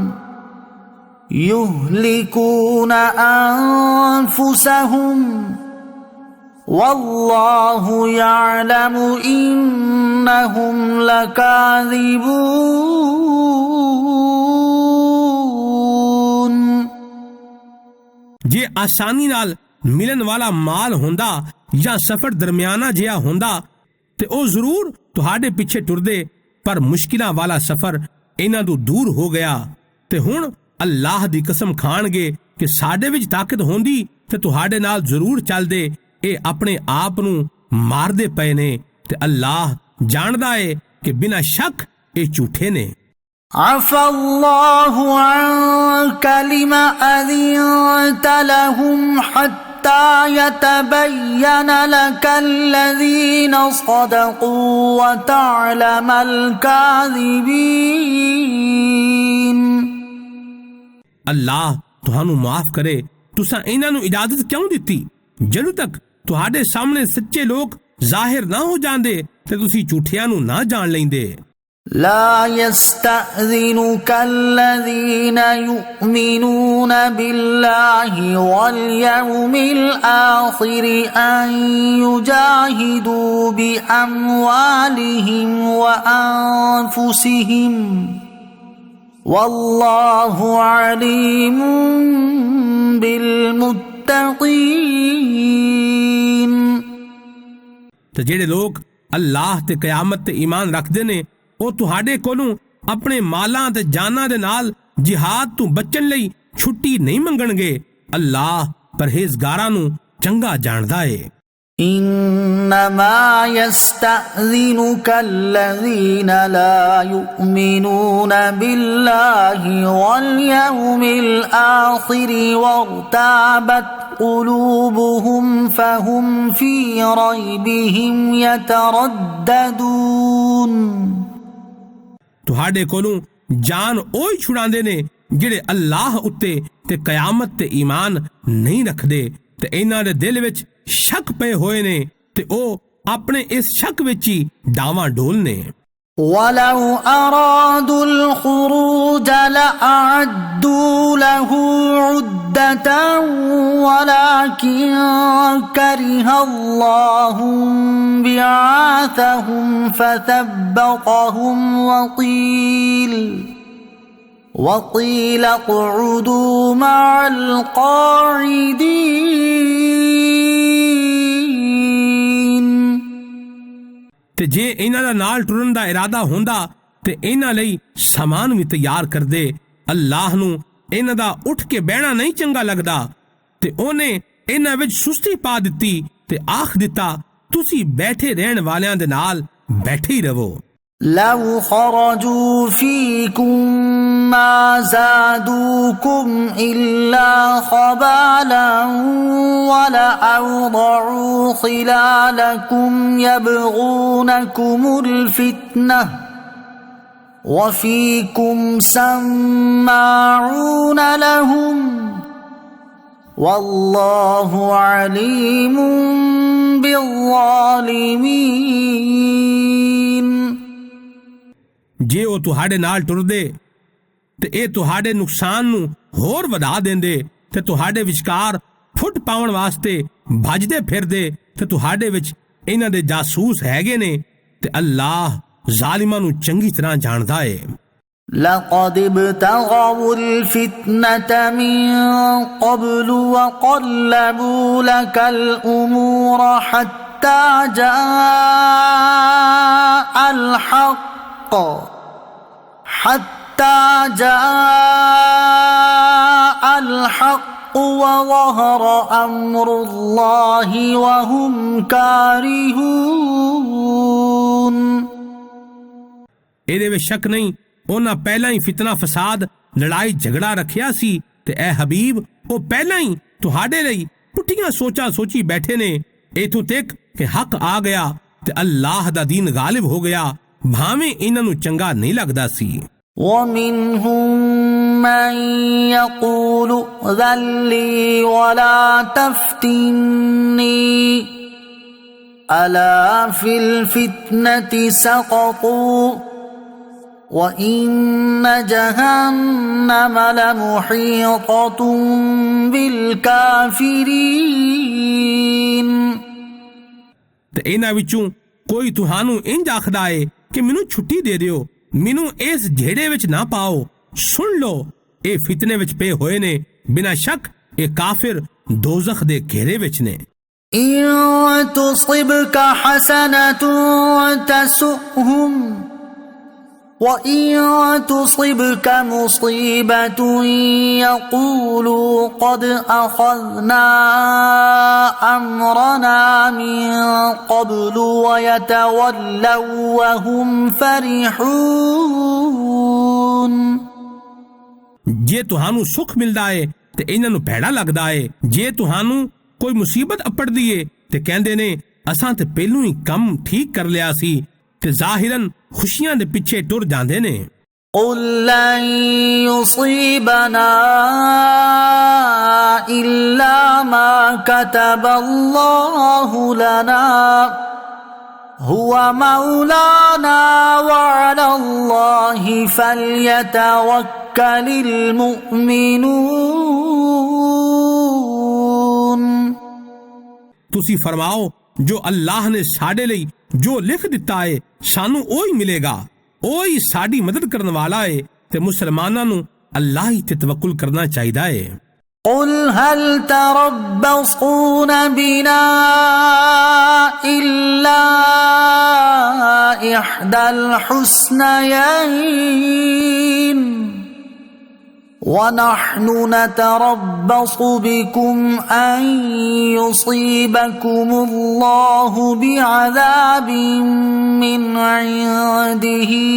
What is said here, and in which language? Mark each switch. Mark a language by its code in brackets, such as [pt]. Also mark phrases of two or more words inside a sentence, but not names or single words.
[ar] يهلكون أنفسهم والله يعلم إنهم لكاذبون۔ [pa] ਜੇ ਆਸਾਨੀ ਨਾਲ ਮਿਲਣ ਵਾਲਾ ਮਾਲ ਹੁੰਦਾ ਜਾਂ ਸਫ਼ਰ ਦਰਮਿਆਨਾ ਜਿਹਾ ਹੁੰਦਾ ਤੇ ਉਹ ਜ਼ਰੂਰ ਤੁਹਾਡੇ ਪਿੱਛੇ ਟੁਰਦੇ, ਪਰ ਮੁਸ਼ਕਿਲਾਂ ਵਾਲਾ ਸਫ਼ਰ ਇਹਨਾਂ ਤੋਂ ਦੂਰ ਹੋ ਗਿਆ ਤੇ ਹੁਣ ਅੱਲਾਹ ਦੀ ਕਸਮ ਖਾਣਗੇ ਕਿ ਸਾਡੇ ਵਿੱਚ ਤਾਕਤ ਹੁੰਦੀ ਤੇ ਤੁਹਾਡੇ ਨਾਲ ਜ਼ਰੂਰ ਚੱਲਦੇ। ਇਹ ਆਪਣੇ ਆਪ ਨੂੰ ਮਾਰਦੇ ਪਏ ਨੇ ਤੇ ਅੱਲਾਹ ਜਾਣਦਾ ਏ ਕਿ ਬਿਨਾਂ ਸ਼ੱਕ ਇਹ ਝੂਠੇ ਨੇ। [ar] عفى الله عنك لما أذنت لهم حتى يتبين لك الذين صدقوا وتعلم الكاذبين। [pa] ਅੱਲਾਹ ਤੁਹਾਨੂੰ ਮਾਫ ਕਰੇ, ਤੁਸਾਂ ਇਹਨਾਂ ਨੂੰ ਇਜਾਜ਼ਤ ਕਿਉਂ ਦਿੱਤੀ ਜਦੋਂ ਤੱਕ ਤੁਹਾਡੇ ਸਾਹਮਣੇ ਸੱਚੇ ਲੋਕ ਜ਼ਾਹਿਰ ਨਾ ਹੋ ਜਾਂਦੇ ਤੇ ਤੁਸੀਂ ਝੂਠਿਆਂ ਨੂੰ ਨਾ ਜਾਣ ਲੈਂਦੇ। [ar] لا يستأذنك الذين يؤمنون بالله واليوم الآخر أن يجاهدوا بأموالهم وأنفسهم والله عليم بالمتقين। [pa] ਤੇ ਜਿਹੜੇ ਲੋਕ ਅੱਲਾਹ ਤੇ ਕਿਆਮਤ ਤੇ ਈਮਾਨ ਰੱਖਦੇ ਨੇ ਉਹ ਤੁਹਾਡੇ ਕੋਲੋਂ ਆਪਣੇ ਮਾਲਾਂ ਤੇ ਜਾਨਾਂ ਦੇ ਨਾਲ ਜਿਹਾਦ ਤੋਂ ਬਚਣ ਲਈ ਛੁੱਟੀ ਨਹੀਂ ਮੰਗਣਗੇ। ਅੱਲਾਹ ਪਰਹੇਜ਼ਗਾਰਾਂ ਨੂੰ ਚੰਗਾ ਜਾਣਦਾ ਏ। [ar] إنما يستأذنك الذين لا يؤمنون بالله واليوم الآخر وارتابت قلوبهم فهم في ريبهم يترددون। [pa] ਤੁਹਾਡੇ ਕੋਲੋਂ ਜਾਨ ਉਹੀ ਛੁਡਾਉਂਦੇ ਨੇ ਜਿਹੜੇ ਅੱਲਾਹ ਉੱਤੇ ਤੇ ਕਿਆਮਤ ਤੇ ਈਮਾਨ ਨਹੀਂ ਰੱਖਦੇ ਤੇ ਇਹਨਾਂ ਦੇ ਦਿਲ ਵਿੱਚ ਸ਼ੱਕ ਪਏ ਹੋਏ ਨੇ ਤੇ ਉਹ ਆਪਣੇ ਇਸ ਸ਼ੱਕ ਵਿੱਚ ਹੀ ਡਾਵਾਂ ਡੋਲ ਨੇ। [ar] ولو أرادوا الخروج لأعدوا له عدة ولكن كره الله بعاثهم فثبطهم وقيل اقعدوا مع القاعدين। [pa] ਤੇ ਜੇ ਇਹਨਾਂ ਦਾ ਨਾਲ ਟੁਰਨ ਦਾ ਇਰਾਦਾ ਹੁੰਦਾ ਤੇ ਇਹਨਾਂ ਲਈ ਸਮਾਨ ਵੀ ਤਿਆਰ ਕਰਦੇ। ਅੱਲਾਹ ਨੂੰ ਇਹਨਾਂ ਦਾ ਉੱਠ ਕੇ ਬਹਿਣਾ ਨਹੀਂ ਚੰਗਾ ਲੱਗਦਾ ਤੇ ਉਹਨੇ ਇਹਨਾਂ ਵਿੱਚ ਸੁਸਤੀ ਪਾ ਦਿੱਤੀ ਤੇ ਆਖ ਦਿੱਤਾ ਤੁਸੀਂ ਬੈਠੇ ਰਹਿਣ ਵਾਲਿਆਂ ਦੇ ਨਾਲ ਬੈਠੇ ਹੀ ਰਹੋ। [ar] لو خرجوا فيكم ما زادوكم إلا خبالا ولأوضعوا خلالكم يبغونكم الفتنة وفيكم سماعون لهم والله عليم بالظالمين। [pa] ਜੇ ਉਹ ਤੁਹਾਡੇ ਨਾਲ ਟੁਰਦੇ ਤੇ ਇਹ ਤੁਹਾਡੇ ਨੁਕਸਾਨ ਨੂੰ ਹੋਰ ਵਧਾ ਦਿੰਦੇ ਤੇ ਤੁਹਾਡੇ ਵਿਚਕਾਰ ਫੁੱਟ ਪਾਉਣ ਵਾਸਤੇ ਭੱਜਦੇ ਫਿਰਦੇ ਤੇ ਤੁਹਾਡੇ ਵਿੱਚ ਇਹਨਾਂ ਦੇ ਜਾਸੂਸ ਹੈਗੇ ਨੇ ਤੇ ਅੱਲਾਹ ਜ਼ਾਲਿਮਾਂ ਨੂੰ ਚੰਗੀ ਤਰ੍ਹਾਂ ਜਾਣਦਾ ਏ। [ar] لقد ابتغوا الفتنة من قبل وقلبوا لك الأمور حتى جاء الحق وظهر أمر الله وهم كارهون۔ [pa] ਇਹਦੇ ਵਿੱਚ ਸ਼ੱਕ ਨਹੀਂ ਉਹਨਾਂ ਪਹਿਲਾਂ ਹੀ ਫਿਤਨਾ ਫਸਾਦ ਲੜਾਈ ਝਗੜਾ ਰੱਖਿਆ ਸੀ ਤੇ ਐ ਹਬੀਬ ਉਹ ਪਹਿਲਾਂ ਹੀ ਤੁਹਾਡੇ ਲਈ ਪੁੱਠੀਆਂ ਸੋਚਾਂ ਸੋਚੀ ਬੈਠੇ ਨੇ ਇਥੋਂ ਤੱਕ ਕਿ ਹੱਕ ਆ ਗਿਆ ਤੇ ਅੱਲਾਹ ਦਾ ਦੀਨ ਗਾਲਿਬ ਹੋ ਗਿਆ ਭਾਵੇਂ ਇਹਨਾਂ ਨੂੰ ਚੰਗਾ ਨਹੀਂ ਲੱਗਦਾ ਸੀ। [ar] ومنهم من يقول ائذن لي ولا تفتني ألا في الفتنة سقطوا وإن جهنم لمحيطة بالكافرين۔ [pa] ਤੇ ਇਹਨਾਂ ਵਿੱਚੋਂ ਕੋਈ ਤੁਹਾਨੂੰ ਇੰਜ ਆਖਦਾ ਏ ਕਿ ਮੈਨੂੰ ਛੁੱਟੀ ਦੇ ਦਿਓ, ਮੈਨੂੰ ਇਸ ਝੇੜੇ ਵਿੱਚ ਨਾ ਪਾਓ। ਸੁਣ ਲਓ ਇਹ ਫਿਤਨੇ ਵਿੱਚ ਪਏ ਹੋਏ ਨੇ, ਬਿਨਾਂ ਸ਼ੱਕ ਇਹ ਕਾਫਿਰ ਦੋਜ਼ਖ ਦੇ ਘੇਰੇ ਵਿੱਚ ਨੇ। [ar] إن تصبك حسنة تسؤهم وإن تصبك مصيبة يقولوا قد أخذنا أمرنا من قبل ويتولوا وهم فرحون। [pa] ਜੇ ਤੁਹਾਨੂੰ ਸੁਖ ਮਿਲਦਾ ਹੈ ਤੇ ਇਨ੍ਹਾਂ ਨੂੰ ਭੈੜਾ ਲਗਦਾ ਹੈ, ਜੇ ਤੁਹਾਨੂੰ ਕੋਈ ਮੁਸੀਬਤ ਅਪੜਦੀ ਹੈ ਤੇ ਕਹਿੰਦੇ ਨੇ ਅਸਾਂ ਤੇ ਪਹਿਲੂ ਹੀ ਕੰਮ ਠੀਕ ਕਰ ਲਿਆ ਸੀ, ਤੇ ਜ਼ਾਹਿਰਨ ਖੁਸ਼ੀਆਂ ਦੇ ਪਿੱਛੇ ਟੁਰ ਜਾਂਦੇ ਨੇ। [ar] قل لن يصيبنا إلا ما كتب الله لنا هو مولانا وعلى الله فليتوكل المؤمنون। [pa] ਤੁਸੀ ਫਰਮਾਓ ਜੋ ਅੱਲਾਹ ਨੇ ਸਾਡੇ ਲਈ ਜੋ ਲਿਖ ਦਿੱਤਾ ਹੈ ਸਾਨੂੰ ਓਹੀ ਮਿਲੇਗਾ, ਓਹੀ ਸਾਡੀ ਮਦਦ ਕਰਨ ਵਾਲਾ ਹੈ, ਤੇ ਮੁਸਲਮਾਨਾਂ ਨੂੰ ਅੱਲਾਹ ਹੀ ਤੇ ਤਵੱਕੁਲ ਕਰਨਾ ਚਾਹੀਦਾ ਹੈ। [ar] قل هل تربصون بنا إلا إحدى الحسنيين ونحن نتربص بكم أن يصيبكم الله بعذاب من عنده